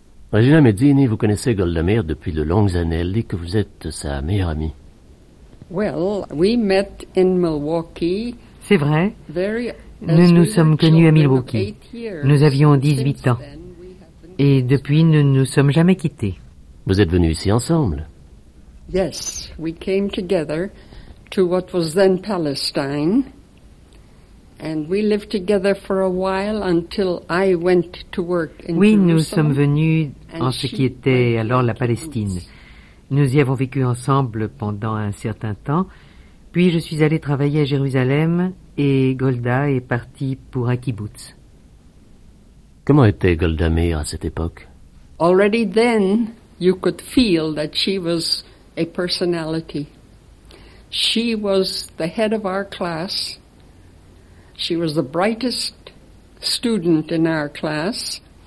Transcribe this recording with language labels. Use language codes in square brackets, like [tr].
[fr] Regina Mezzini, vous connaissez Golda Meir depuis de longues années. Elle dit que vous êtes sa meilleure amie. [en] Well, we met in Milwaukee. [fr] C'est vrai. Nous nous sommes connus à Milwaukee. Nous avions 18 ans. Et depuis, nous ne nous sommes jamais quittés. Vous êtes venus ici ensemble? [en] Yes, we came together to what was then Palestine, and we lived together for a while until I went to work in Jerusalem. [fr] Oui, nous sommes venus en ce qui était alors la Palestine. Nous y avons vécu ensemble pendant un certain temps, puis je suis allée travailler à Jérusalem et Golda est partie pour un kibbutz. Comment était Golda Meir à cette époque? [en] Already then, you could feel that she was a personality. She was the head of our class. She was the brightest student in our class.